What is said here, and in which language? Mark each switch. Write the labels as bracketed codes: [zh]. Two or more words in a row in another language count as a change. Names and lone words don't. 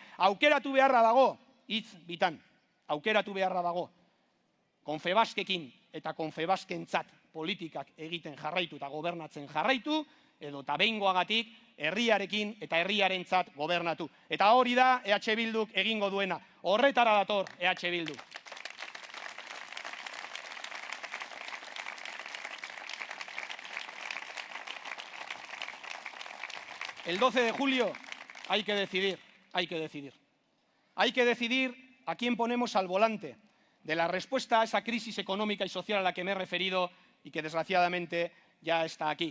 [eu] Aukeratu beharra dago, hitz bitan, aukeratu beharra dago, Confebaskekin eta Confebaskentzat politikak egiten jarraitu eta gobernatzen jarraitu, edo eta behingoagatik herriarekin eta herriarentzat gobernatu. Eta hori da EH Bilduk egingo duena. Horretara dator EH Bildu. [es] El 12 de julio hay que decidir, hay que decidir. Hay que decidir a quién ponemos al volante de la respuesta a esa crisis económica y social a la que me he referido y que desgraciadamente ya está aquí.